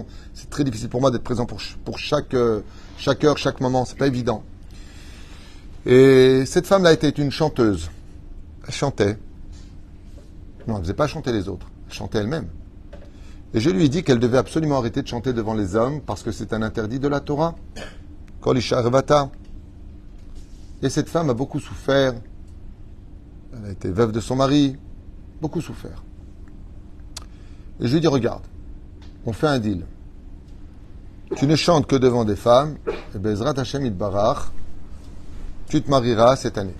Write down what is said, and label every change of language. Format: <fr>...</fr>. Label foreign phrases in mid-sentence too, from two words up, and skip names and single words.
<fr>C'est très difficile pour moi d'être présent pour chaque heure, chaque moment. C'est pas évident. Et cette femme-là était une chanteuse. Elle chantait. Non, elle ne faisait pas chanter les autres. Elle chantait elle-même. Et je lui ai dit qu'elle devait absolument arrêter de chanter devant les hommes parce que c'est un interdit de la Torah.</fr> <he>קול אשה ערוה.</he> <fr>Et cette femme a beaucoup souffert. Elle a été veuve de son mari, beaucoup souffert. Et je lui ai dit, regarde, on fait un deal. Tu ne chantes que devant des femmes, et</fr> <he>בעזרת השם יתברך,</he> <fr>tu te marieras cette année.</fr>